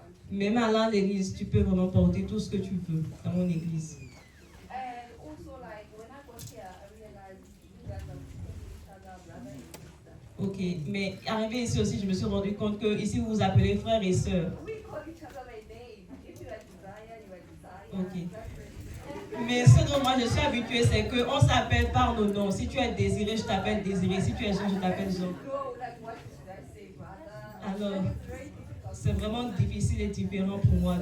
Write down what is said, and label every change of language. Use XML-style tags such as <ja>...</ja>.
<fr>Même allant à l'église, tu peux vraiment porter tout ce que tu veux dans mon église.</fr> <en>And also, like, when I got here, I realized you guys are each other, brother and sister.</en> <fr>Ok, mais arrivé ici aussi, je me suis rendu compte que ici vous vous appelez frères et sœurs.</fr> <en>We call each other by name. If you are Desire, you are Desire. Okay. That's it.</en> <fr>Mais ce dont moi je suis habituée, c'est qu'on s'appelle par nos noms. Si tu es Désiré, je t'appelle Désiré. Si tu es Jean, je t'appelle Jean.</fr> <en>No, like, what should I say, brother?</en> <fr>Alors,</fr> <en>It's very difficult.</en> <fr>c'est vraiment difficile et différent pour moi de</fr>